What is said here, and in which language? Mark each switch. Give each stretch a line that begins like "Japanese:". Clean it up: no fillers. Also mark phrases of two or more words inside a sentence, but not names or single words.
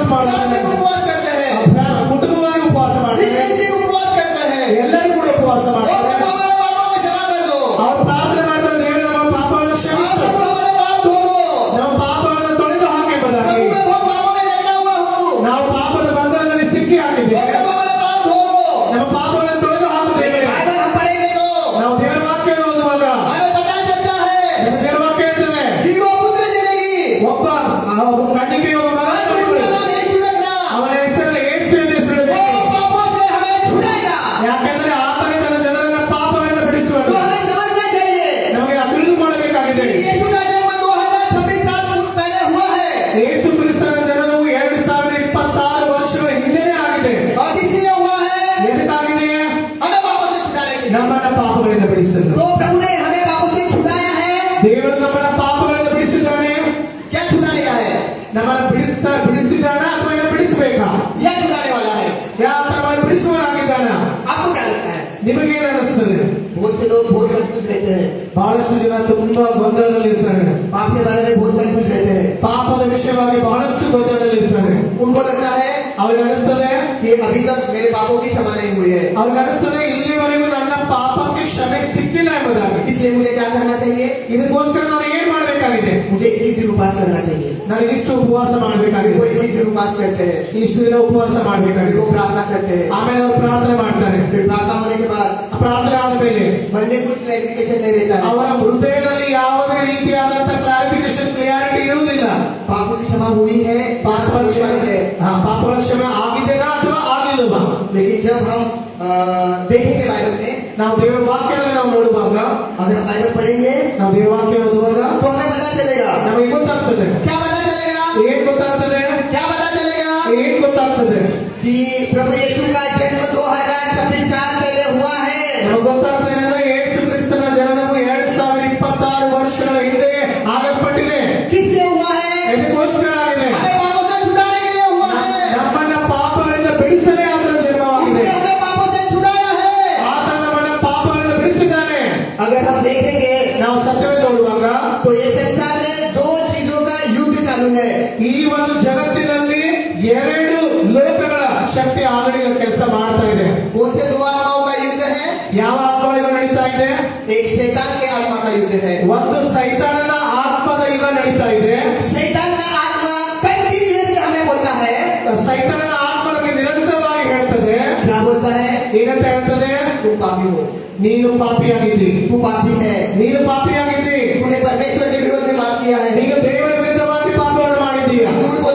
Hindi: 7
Kannada: ಮಾಡ್ತಾರೆ.
Hindi: दिन उपवास करते हैं,
Kannada: ಕುಟುಂಬವಾಗಿ ಉಪವಾಸ ಮಾಡ್ತಾರೆ.
Hindi: 21 दिन उपवास करते हैं।
Kannada: ಎಲ್ಲರೂ ಕೂಡ ಉಪವಾಸ
Hindi: और
Kannada: ಮಾಡ್ತಾರೆ.
Hindi: प्रभु हमारे पापों को क्षमा कर दो,
Kannada: ಅವರು ಪ್ರಾರ್ಥನೆ ಮಾಡ್ತಾರೆ, ದೇವರೇ ನಮ್ಮ ಪಾಪಗಳನ್ನು
Hindi: और
Kannada: ಕ್ಷಮಿಸು,
Hindi: प्रभु हमारे पाप धो दो।
Kannada: ನಮ್ಮ ಪಾಪಗಳನ್ನು ತೊಳೆದು ಹಾಕಿ ಎಂಬುದಾಗಿ.
Hindi: प्रभु मैं बहुत पापों में लगा हुआ हूँ,
Kannada: ನಾವು ಪಾಪದ ಬಂಧನದಲ್ಲಿ ಸಿಕ್ಕಿ
Hindi: और
Kannada: ಹಾಕಿದ್ದೇವೆ.
Hindi: प्रभु हमारे पाप धो दो।
Kannada: ನಮ್ಮ ಪಾಪಗಳನ್ನು ತೊಳೆದು ಹಾಕುತ್ತೇವೆ.
Hindi: बाइबल हम पढ़ेंगे तो
Kannada: ನಾವು ದೇವರ ವಾಕ್ಯವನ್ನು ಓದುವಾಗ
Hindi: हमें पता चलता है
Kannada: ನಮಗೆ ದೇವರ ವಾಕ್ಯ ಹೇಳ್ತದೆ,
Hindi: कि वो पुत्र जनेगी,
Kannada: ಒಬ್ಬ ಕನ್ನಿಕೆಯ ಒಬ್ಬ ಮಗ
Hindi: और उसका
Kannada: ಹುಟ್ಟುವುದು.
Hindi: नाम यीशु रखना,
Kannada: ಅವನ ಹೆಸರಲ್ಲಿ ಯೇಸು ಎಂದು
Hindi: वो
Kannada: ಹೆಸರಿಡಬೇಕು.
Hindi: पापों से हमें छुड़ाएगा।
Kannada: ಯಾಕೆಂದ್ರೆ ಆತನೇ ತನ್ನ ಜನರನ್ನ ಪಾಪಗಳಿಂದ
Hindi: तो
Kannada: ಬಿಡಿಸುವನು.
Hindi: हमें समझना चाहिए
Kannada: ನಮಗೆ ಅದು ತಿಳಿದುಕೊಳ್ಳಬೇಕಾಗಿದೆ.
Hindi: कि यीशु का जन्म 2026 साल पहले हुआ है,
Kannada: ಯೇಸು ಕ್ರಿಸ್ತನ ಜನನವು 2026 ವರ್ಷಗಳ ಹಿಂದೆನೇ ಆಗಿದೆ.
Hindi: और इसलिए हुआ है
Kannada: ಎದಕ್ಕಾಗಿದೆ?
Hindi: हमें पापों से छुड़ाने के लिए।
Kannada: ನಮ್ಮನ್ನ ಪಾಪಗಳಿಂದ ಬಿಡಿಸಲು.
Hindi: तो प्रभु ने हमें पापों से छुड़ाया है।
Kannada: ದೇವರು ನಮ್ಮನ್ನ ಪಾಪಗಳಿಂದ ಬಿಡಿಸಿದ್ದಾನೆ.
Hindi: क्या छुड़ाने का है?
Kannada: ನಮ್ಮನ್ನ ಬಿಡಿಸಿದ್ದಾನ ಅಥವಾ ಏನೋ ಬಿಡಿಸಬೇಕಾ?
Hindi: यह छुड़ाने वाला है।
Kannada: ಯಾವ ನಮ್ಮನ್ನು ಬಿಡಿಸುವನಾಗಿದ್ದಾನ?
Hindi: आपको क्या लगता है?
Kannada: ನಿಮಗೇನು ಅನಿಸ್ತದೆ?
Hindi: बहुत से लोग बहुत कंफ्यूज रहते हैं,
Kannada: ಬಹಳಷ್ಟು ಜನ ತುಂಬಾ ಗೊಂದಲದಲ್ಲಿ ಇರ್ತಾರೆ.
Hindi: पाप के बारे में बहुत कंफ्यूज रहते हैं।
Kannada: ಪಾಪದ ವಿಷಯವಾಗಿ ಬಹಳಷ್ಟು ಗೊಂದಲದಲ್ಲಿ ಇರ್ತಾರೆ.
Hindi: उनको लगता है
Kannada: ಅವ್ರಿಗೆ ಅನಿಸ್ತದೆ,
Hindi: कि अभी तक मेरे पापों की क्षमा नहीं हुई है,
Kannada: ಅವ್ರಿಗೆ ಅನಿಸ್ತದೆ ಇಲ್ಲಿವರೆಗೂ ನನ್ನ ಪಾಪಕ್ಕೆ ಕ್ಷಮೆ ಸಿಕ್ಕಿಲ್ಲ ಎಂಬುದಾಗಿ.
Hindi: इसलिए मुझे क्या करना चाहिए?
Kannada: ಇದಕ್ಕೋಸ್ಕರ ನಾನು ಏನ್ ಮಾಡಬೇಕಾಗಿದೆ?
Hindi: मुझे 21 दिन उपवास करना चाहिए।
Kannada: ನನಗೆ ಇಷ್ಟು ಉಪವಾಸ ಮಾಡಬೇಕಾಗಿದೆ.
Hindi: वो 21 दिन उपवास करते हैं,
Kannada: ಇಷ್ಟು ದಿನ ಉಪವಾಸ
Hindi: फिर
Kannada: ಮಾಡಬೇಕಾಗಿದೆ.
Hindi: वो प्रार्थना करते हैं,
Kannada: ಆಮೇಲೆ ಅವರು ಪ್ರಾರ್ಥನೆ ಮಾಡ್ತಾರೆ.
Hindi: फिर प्रार्थना होने के बाद
Kannada: ಪ್ರಾರ್ಥನೆ ಆದ್ಮೇಲೆ
Hindi: मन में कुछ क्लैरिफिकेशन नहीं रहता है,
Kannada: ಅವರ ಹೃದಯದಲ್ಲಿ ಯಾವುದೇ ರೀತಿಯಾದಂತ
English: clarification clarity
Kannada: ಇರುವುದಿಲ್ಲ.
Hindi: पापों की क्षमा हुई है,
Kannada: ಪಾಪಗಳ ಕ್ಷಮೆ
Hindi: है।
Kannada: ಪಾಪಗಳ ಕ್ಷಮೆ ಆಗಿದೆನಾ ಅಥವಾ ಆಗಿಲ್ಲವಾ?
Hindi: लेकिन जब हम देखेंगे बाइबल में,
Kannada: ನಾವು ದೇವರ ವಾಕ್ಯದಲ್ಲಿ ನಾವು ನೋಡುವಾಗ,
Hindi: अगर हम बाइबल पढ़ेंगे
Kannada: ನಾವು ದೇವರ ವಾಕ್ಯ ಓದುವಾಗ
Hindi: तो हमें पता चलेगा।
Kannada: ನಮಗೆ ಗೊತ್ತಾಗ್ತದೆ.
Hindi: क्या पता चलेगा?
Kannada: ಏನ್ ಗೊತ್ತಾಗ್ತದೆ?
Hindi: क्या पता चलेगा?
Kannada: ಏನ್ ಗೊತ್ತಾಗ್ತದೆ?
Hindi: कि प्रभु यीशु का जन्म 2026 साल पहले हुआ है।
Kannada: ನಮಗೆ ಗೊತ್ತಾಗ್ತದೆ ಅಂದ್ರೆ ಯೇಸು ಕ್ರಿಸ್ತನ ಜನನವು 2026 ವರ್ಷಗಳ ಹಿಂದೆ ಆಗಲ್ಪಟ್ಟಿದೆ.
Hindi: किस लिए हुआ है?
Kannada: ಇದಕ್ಕೋಸ್ಕರ ಆಗಿದೆ.
Hindi: हमें पापों से छुड़ाने के लिए हुआ है।
Kannada: ನಮ್ಮನ್ನ ಪಾಪಗಳಿಂದ ಬಿಡಿಸಲೇ ಆತನ ಜನ್ಮವಾಗಿದೆ.
Hindi: उसने हमें पापों से छुड़ाया है।
Kannada: ಆತ ನಮ್ಮನ್ನ ಪಾಪಗಳಿಂದ ಬಿಡಿಸಿದ್ದಾನೆ.
Hindi: अगर हम देखेंगे
Kannada: ನಾವು ಸತ್ಯವೇ ನೋಡುವಾಗ
Hindi: तो ये संसार में दो चीजों का युद्ध चालू है।
Kannada: ಈ ಒಂದು ಜಗತ್ತಿನಲ್ಲಿ ಎರಡು ಲೋಕಗಳ ಶಕ್ತಿ ಆಲ್ರೆಡಿ ಕೆಲಸ ಮಾಡ್ತಾ ಇದೆ.
Hindi: कौन से दो आत्माओं का युद्ध है?
Kannada: ಯಾವ ಆತ್ಮಗಳು ನಡೀತಾ ಇದೆ?
Hindi: एक शैतान के आत्मा का युद्ध है।
Kannada: ಒಂದು ಸೈತಾನನ ಆತ್ಮದ ಯುಗ ನಡೀತಾ ಇದೆ.
Hindi: शैतान का आत्मा कंटिन्यूअसली हमें बोलता है,
Kannada: ಸೈತಾನನ ಆತ್ಮ ನಮಗೆ ನಿರಂತರವಾಗಿ ಹೇಳ್ತದೆ.
Hindi: क्या बोलता है?
Kannada: ಏನಂತ ಹೇಳ್ತದೆ?
Hindi: तुम पापी हो,
Kannada: ನೀನು ಪಾಪಿಯಾಗಿದ್ದಿ,
Hindi: तू पापी है,
Kannada: ನೀನು ಪಾಪಿಯಾಗಿದ್ದಿ,
Hindi: तूने परमेश्वर के विरोध में पाप किया है,
Kannada: ನೀನು ದೇವರ ವಿರುದ್ಧವಾಗಿ ಪಾಪವನ್ನು ಮಾಡಿದ್ದೀಯ,
Hindi: झूठ